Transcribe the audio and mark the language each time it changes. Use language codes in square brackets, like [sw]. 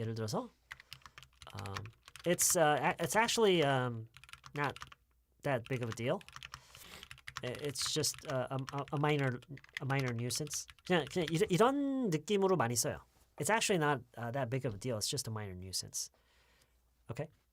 [ko] 예를 들어서 [en] it's actually not that big of a deal. It's just a minor nuisance. [ko] 그냥 이런 느낌으로 많이 써요. [en] It's actually not that big of a deal. It's just a minor nuisance. Okay?